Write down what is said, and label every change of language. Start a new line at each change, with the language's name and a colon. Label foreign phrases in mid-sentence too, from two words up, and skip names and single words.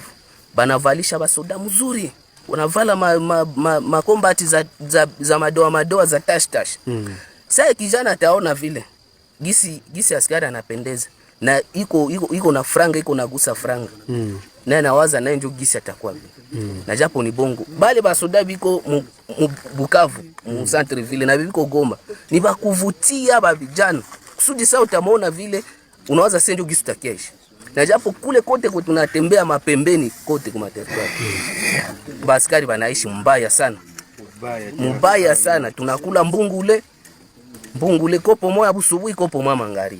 Swahili: Banavalisha basoda mzuri. Unavala makombati za madoa za tash. Sasa kijana ataona vile gisi askari anapendeza na iko na franga, iko nagusa franga. Na nawaza naye ndio gisi atakuwa vile. Na japo ni bongo. Bale basoda biko Bukavu, mu
French: centre ville
Swahili: na biko Goma. Ni bakuvutia ba vijana. Kusudi sasa utamuona vile unawaza sasa ndio gisi takiaisha. Na japo kule kote kwa tunatembea mapembeni kote kwa territoire. Baskari banaishi mbaya sana. Tunakula mbungule kopo moja busubuhi, kopo mama magharibi.